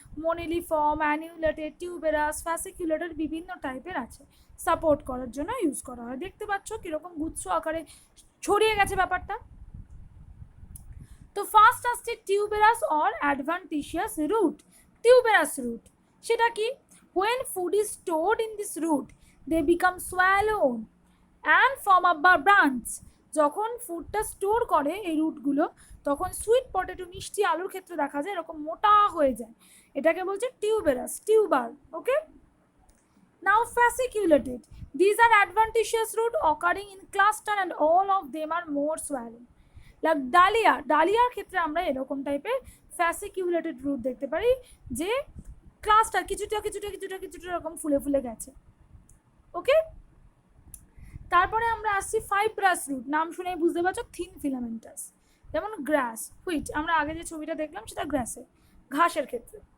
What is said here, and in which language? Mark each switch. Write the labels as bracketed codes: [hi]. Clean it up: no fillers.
[bn] মনিলিফর্ম, অ্যানিউলেটেড, tuberous, ফ্যাসিকুলেটেড বিভিন্ন টাইপের আছে, সাপোর্ট করার জন্য ইউজ করা হয়। দেখতে পাচ্ছ কীরকম গুচ্ছ আকারে ছড়িয়ে গেছে ব্যাপারটা। তো ফার্স্ট আসছে tuberous or অ্যাডভান্টিশিয়াস root. Tuberous root সেটা কি? [en] When food is stored in this root, they become swollen and form a branch. [bn] যখন ফুডটা স্টোর করে এই রুটগুলো, তখন সুইট পটেটো মিষ্টি আলুর ক্ষেত্রে দেখা যায় এরকম মোটা হয়ে যায়, এটাকে বলছে tuberous, tuber. [en] Okay, now fasciculated, these are adventitious root occurring in cluster and all of them are more swelling. [bn] Like dahlia, ডালিয়ার ক্ষেত্রে আমরা এরকম টাইপের ফ্যাসিকিউলেটেড রুট দেখতে পারি, যে ক্লাস্টার কিছুটা কিছুটা কিছুটা কিছুটা এরকম ফুলে ফুলে গেছে। ওকে, তারপরে আমরা আসছি ফাইব্রাস রুট, নাম শুনেই বুঝতে পারছো, থিন ফিলামেন্টাস, যেমন গ্রাস, হুইট, আমরা আগে যে ছবিটা দেখলাম সেটা গ্রাসের, ঘাসের ক্ষেত্রে।